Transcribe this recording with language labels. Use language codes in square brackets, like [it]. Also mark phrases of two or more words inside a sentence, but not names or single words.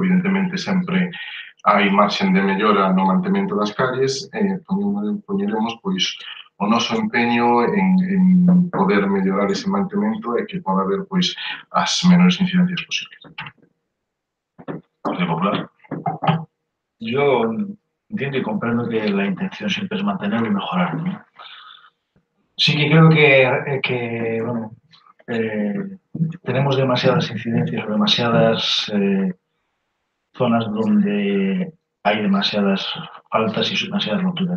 [gl] Evidentemente, sempre hai marxen de mellora no mantemento das calles e poñeremos pois o noso empeño en poder mellorar ese mantemento e que poda haber pois as menores incidencias posibles. [es] Partido Popular. Yo entiendo y comprendo que la intención siempre es mantenerlo y mejorarlo, ¿no? Sí que creo que bueno, tenemos demasiadas incidencias o demasiadas zonas donde hay demasiadas faltas y demasiadas roturas.